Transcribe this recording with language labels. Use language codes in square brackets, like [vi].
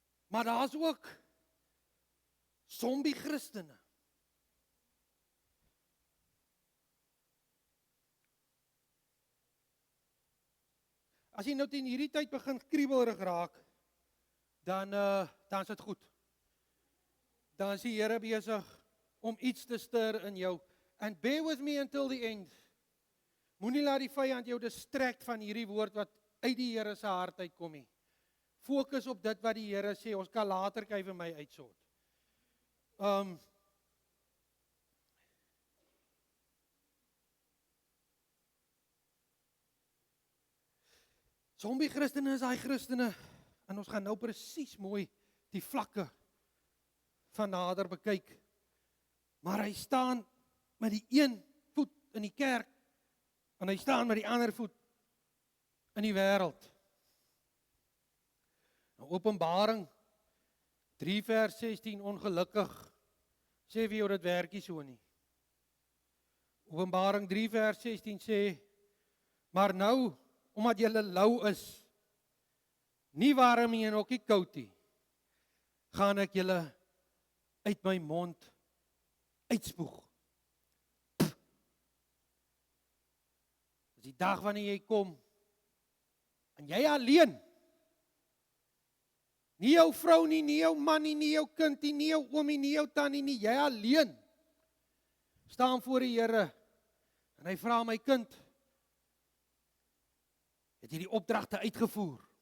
[af] Maar daar's ook zombie Christene. As jy nou teen hierdie tyd begin kriebelrig raak, dan is dit goed. Dan is die Here besig om iets te stir in jou. [en] And bear with me until the end. [af] Moenie laat die vyand jou distrek van hierdie woord wat uit die Here se hart uitkom nie. Fokus op dit wat die Here sê, ons kan later kyk vir my uitsort. Zombie Christene is daai Christene, en ons gaan nou presies mooi die vlakke van nader bekyk. Maar hy staan met die een voet in die kerk, en hy staan met die ander voet in die wêreld. Openbaring 3 vers 16, ongelukkig, sê vir jou dit werk nie so nie. Openbaring 3 vers 16 sê, maar nou, omdat julle lou is, nie warm nie en ook nie koud nie, gaan ek julle uit my mond uitspoeg. Dis die dag wanneer jy kom, en jy alleen, nie jou vrou nie, nie jou man nie, nie jou kind nie, nie jou oomie, nie jou tannie nie, jy alleen, staan voor die Here, en hy vra my kind, het jy die opdragte uitgevoer?